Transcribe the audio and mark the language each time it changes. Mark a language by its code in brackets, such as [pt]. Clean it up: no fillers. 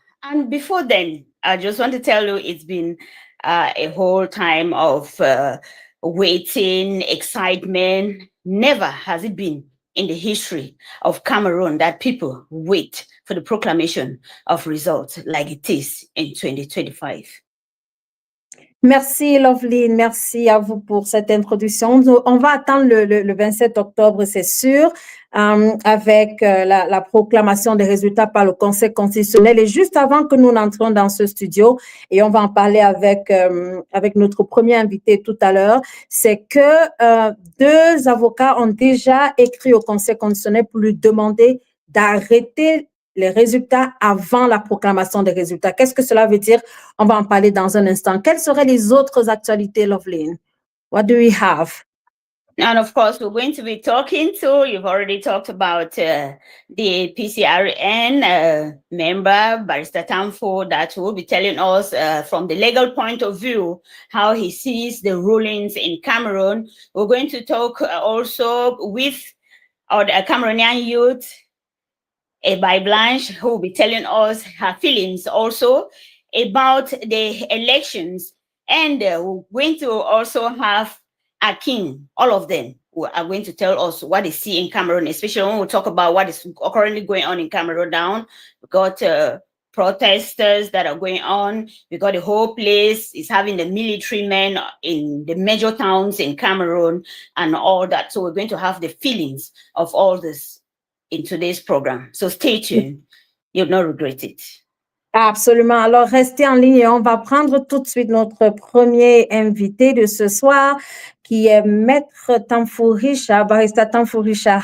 [en] And before then, I just want to tell you it's been a whole time of waiting, excitement. Never has it been in the history of Cameroon that people wait for the proclamation of results like it is in 2025. [fr] Merci Loveline, merci à vous pour cette introduction. On va attendre le 27 octobre, c'est sûr, avec la proclamation des résultats par le Conseil constitutionnel. Et juste avant que nous n'entrions dans ce studio, et on va en parler avec notre premier invité tout à l'heure, c'est que 2 avocats ont déjà écrit au Conseil constitutionnel pour lui demander d'arrêter les résultats avant la proclamation des résultats. Qu'est-ce que cela veut dire? On va en parler dans un instant. Quelles seraient les autres actualités, Loveline? [en] What do we have? And of course, we're going to be talking to, you've already talked about the PCRN member, Barrister Tamfo, that will be telling us from the legal point of view how he sees the rulings in Cameroon. We're going to talk also with our Cameroonian youth, by Blanche, who will be telling us her feelings also about the elections. And we're going to also have a king, all of them who are going to tell us what they see in Cameroon, especially when we talk about what is currently going on in Cameroon down. We got protesters that are going on. We got the whole place is having the military men in the major towns in Cameroon and all that. So we're going to have the feelings of all this in today's program. So stay tuned. You'll not regret it. [fr] Absolument. Alors, restez en ligne et on va prendre tout de suite notre premier invité de ce soir, qui est Maître Tamfourisha, Barrister Tamfourisha.